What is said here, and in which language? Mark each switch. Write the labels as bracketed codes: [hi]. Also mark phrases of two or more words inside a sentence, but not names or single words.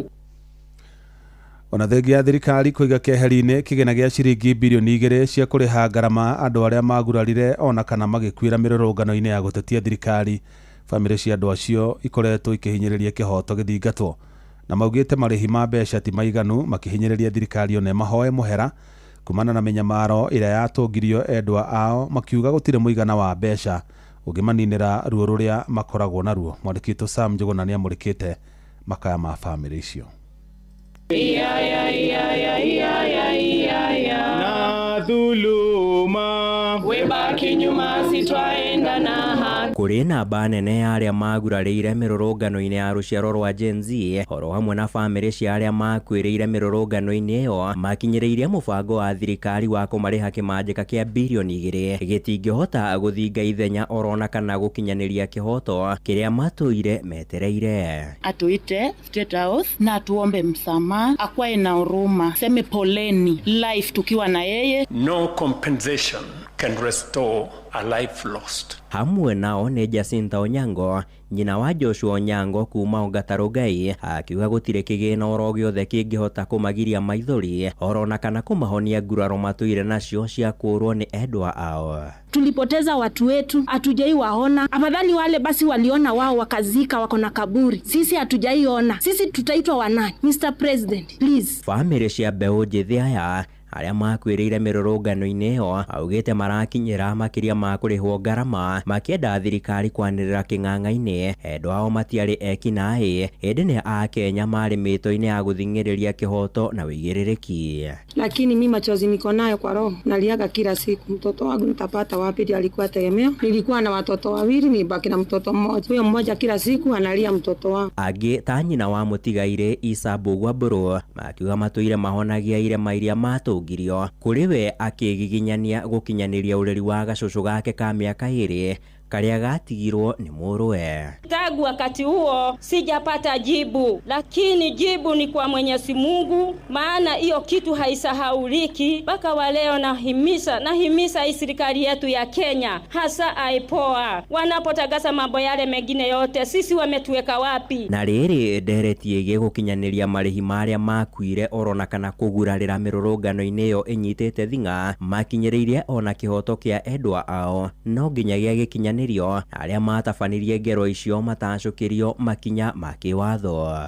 [ki] Ona thengia ya thirikari kũiga keheri-inĩ kĩgĩna gĩa ciringi bilioni 2 cia kũrĩha ngarama andũ arĩa magurarire ona kana magĩkuĩra mĩrũrũngano-inĩ ya gũtetia thirikari, bamĩrĩ cia andũ acio ikoretwo ikĩhinyĩrĩria kĩhoto gĩthingatwo, na maugĩte marĩhi ma mbeca ti maiganu, makĩhinyĩrĩria thirikari ona mahoe mũhera kumana na mĩnyamaro ĩrĩa yatũngirio endwa ao, makiuga gũtirĩ mũigana wa mbeca ũngĩmaninĩra ruo rũrĩa makoragwo naruo. Mwandĩki witũ Sam Njuguna nĩ amũrĩkĩte makaya ma bamĩrĩ icio. [sw] Na dhuluma webaki nyuma sitwaenda na haki. [ki] Kuri namba nene ya aria magurarĩire mĩrũrũngano-inĩ ya rũciaro rwa Gen Z oro hamwe na bamĩrĩ cia aria makuĩrĩire mĩrũrũngano-inĩ ĩyo makinyĩrĩirie mũbango wa thirikari wa kũmarĩha kĩmanjĩka kĩa bilioni 2 gĩtingĩhota gũthinga ithenya orona kana gũkinyanĩria kĩhoto kĩrĩa matũire metereire. [sw] Atuite State House na atuombe msamaha, akwae na huruma, seme poleni life tukiwa na yeye. [en] No compensation can restore a life lost. [ki] Hamwe nao nĩ Jacinta Onyango, nyina wa Joshua Onyango kuma Ongata Gai, akiuga gũtirĩ kĩgĩna oro gĩothe kĩngĩhota kũmagiria maithori orona kana kũmahonia nguraro matũire nacio cia kũrwo nĩ endwa ao. [sw] Tulipoteza watu wetu, hatujaiwaona. Afadhali wale basi waliona wao wakazika wako na kaburi. Sisi hatujaiona. Sisi tutaitwa wanani? [en] Mr. President, please. [ki] Family cia mbeũ njĩthĩ aya aria makwĩrĩire mĩrũrũngano-inĩ ĩyo augĩte marakinyĩra makĩria ma kũrĩhwo ngarama makĩenda thirikari kwanĩrĩra kĩng'ang'a-inĩ endwa ao matiarĩ ekinaĩ ĩndĩ nĩ Akenya marĩ mĩto-inĩ ya gũthing'ĩrĩria kĩhoto na wĩigĩrĩrĩki. [sw] Lakini mimi machozi niko nayo kwa roho, naliaga kila siku. Mtoto wangu nitapata wapi? Alikuwa tegemeo. Nilikuwa na watoto wawili, nibaki na mtoto mmoja. Huyo mmoja kila siku analia mtoto wangu. [ki] Angĩ ta nyina wa mũtigaire Isa Mbũgua Mbũrũ makiuga matũire mahonagia irema iria matũngirio kũrĩ we akĩgiginyania gũkinyanĩria ũreri wa gacũcũ gake ka mĩaka 2 karia gatigirwo ni mũrũwe. [sw] Tangu wakati huo sijapata jibu, lakini jibu ni kwa Mwenyezi Mungu, maana hiyo kitu haisahauliki mpaka wa leo. Nahimiza hii serikali yetu ya Kenya, hasa IPOA, wanapotagaza mambo yale mengine yote, sisi wametuweka wapi? [ki] Na rĩrĩ nderetie gũkinyanĩria marĩhi marĩa makuire orona kana kũgurarĩra mĩrũrũngano-inĩ ĩyo ĩnyitĩte thing'a makinyĩrĩirie ona kĩhoto kĩa endwa ao, no nginyagia gĩkinya aria matabanirie ngero icio matacũkĩrio makinya ma kĩwatho.